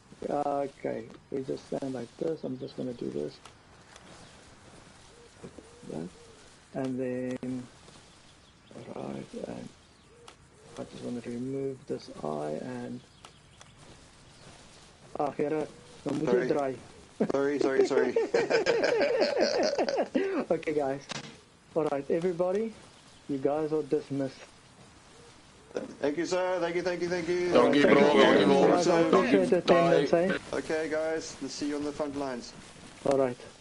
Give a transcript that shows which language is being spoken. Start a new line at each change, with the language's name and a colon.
English: Okay, we just stand like this. I'm just going to do this. And then, alright, and I just want to remove this eye and...
Dutch: Gerard, dan moet je draaien.
English: Sorry. Okay, guys. Alright, everybody, you guys are dismissed. Thank you, sir. Thank you.
Afrikaans: Dankie bro.
English: Okay, guys. Let's see you on the front lines. Alright.